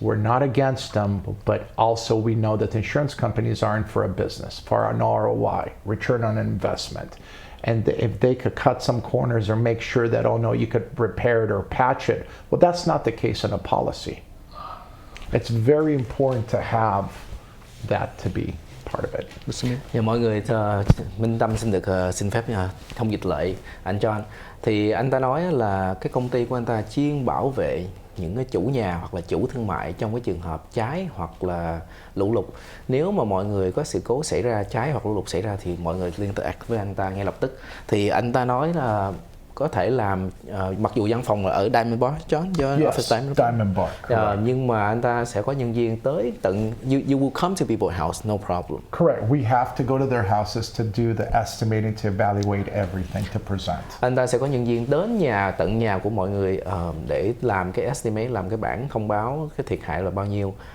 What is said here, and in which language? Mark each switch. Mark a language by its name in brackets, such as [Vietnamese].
[English] We're not against them, but also we know that the insurance companies aren't for a business, for an ROI, return on investment. And if they could cut some corners or make sure that, oh no, you could repair it or patch it, well, that's not the case in a policy. It's very important to have that to be part of it. [Vietnamese] Dạ, mọi người, Minh Tâm xin được xin phép thông dịch lại anh John. Thì anh ta nói là cái công ty của anh ta chuyên bảo vệ những cái chủ nhà hoặc là chủ thương mại trong cái trường hợp cháy hoặc là lũ lụt. Nếu mà mọi người có sự cố xảy ra, cháy hoặc lũ lụt xảy ra thì mọi người liên lạc với anh ta ngay lập tức. Thì anh ta nói là có thể làm mặc dù văn phòng là ở Diamond Bar, John, [English] Yes, Diamond Bar. [Vietnamese] Nhưng mà anh ta sẽ có nhân viên tới tận [English] you will come to people's house, no problem. Correct. We have to go to their houses to do the estimating, to evaluate everything, to present. [Vietnamese] Anh ta sẽ có nhân viên đến tận nhà của mọi người để làm cái estimate, làm cái bản thông báo cái thiệt hại là bao nhiêu.